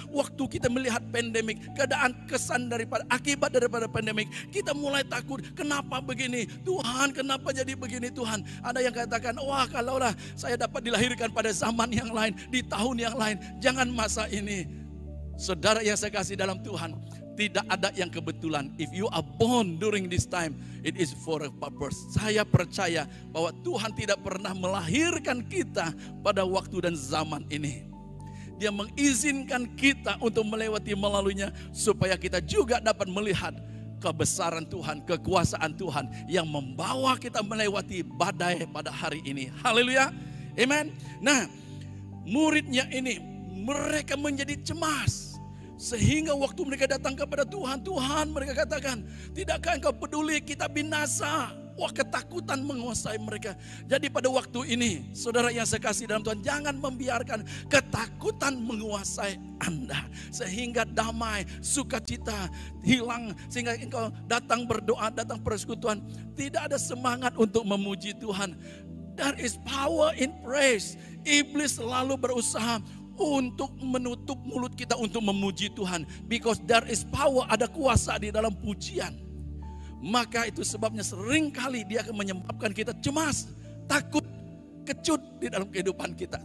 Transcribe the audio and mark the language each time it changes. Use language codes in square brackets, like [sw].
[ms] Waktu kita melihat pandemik, keadaan kesan daripada akibat daripada pandemik, kita mulai takut. Kenapa begini? Tuhan, kenapa jadi begini Tuhan? Ada yang katakan, wah kalaulah saya dapat dilahirkan pada zaman yang lain, di tahun yang lain, jangan masa ini. Saudara yang saya kasih dalam Tuhan, tidak ada yang kebetulan. [en] If you are born during this time, it is for a purpose. [ms] Saya percaya bahwa Tuhan tidak pernah melahirkan kita pada waktu dan zaman ini. Dia mengizinkan kita untuk melewati melaluinya supaya kita juga dapat melihat kebesaran Tuhan, kekuasaan Tuhan yang membawa kita melewati badai pada hari ini. Haleluya. Amen. Nah, muridnya ini mereka menjadi cemas. Sehingga waktu mereka datang kepada Tuhan, Tuhan mereka katakan, tidakkah engkau peduli kita binasa? Wah, ketakutan menguasai mereka. Jadi pada waktu ini, saudara yang saya kasih dalam Tuhan, jangan membiarkan ketakutan menguasai Anda. Sehingga damai, sukacita hilang. Sehingga engkau datang berdoa, datang persekutuan, tidak ada semangat untuk memuji Tuhan. [en] There is power in praise. [ms] Iblis selalu berusaha untuk menutup mulut kita untuk memuji Tuhan. [en] Because there is power, [ms] ada kuasa di dalam pujian. Maka itu sebabnya seringkali dia akan menyebabkan kita cemas, takut, kecut di dalam kehidupan kita.